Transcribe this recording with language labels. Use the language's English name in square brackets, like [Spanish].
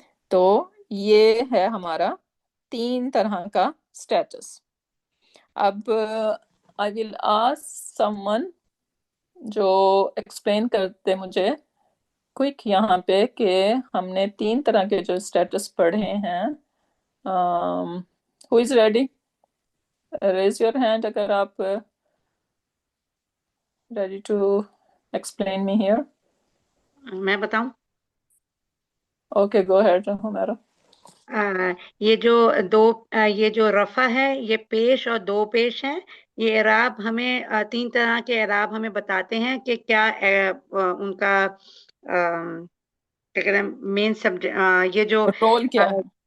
[Urdu] تو یہ ہے ہمارا تین طرح کا سٹیٹس. اب [English] I will ask someone [Urdu] جو ایکسپلین کرتے مجھے کوئک یہاں پہ کہ ہم نے تین طرح کے جو سٹیٹس پڑھے ہیں. [English] who is ready? raise your hand [Urdu] اگر آپ [English] ready to explain me here. [Urdu] میں بتاؤں؟ [English] Okay, go ahead Humaira. [Urdu] یہ جو یہ جو رفع ہے یہ پیش اور دو پیش ہیں. یہ اعراب ہمیں تین طرح کے اعراب ہمیں بتاتے ہیں کہ کیا ان کا کیا کہتے ہیں مین سبجیکٹ، یہ جو رول کیا ہے؟